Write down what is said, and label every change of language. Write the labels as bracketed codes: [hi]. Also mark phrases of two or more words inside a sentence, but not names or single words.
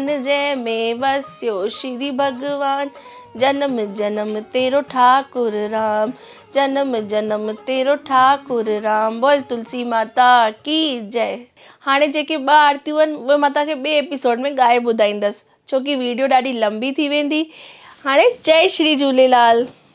[sd] जंहिं में वसियो श्री भगवान। जन्म जन्म तेरो ठाकुर राम। जन्म जन्म तेरो ठाकुर राम। [hi] बोल तुलसी माता की जय। [sd] हाणे जेके 2 आरतियूं आहिनि उहे मां तव्हांखे ॿिए एपिसोड में ॻाए ॿुधाईंदसि, छोकी वीडियो ॾाढी लंबी थी वेंदी। हाणे जय श्री झूलेलाल।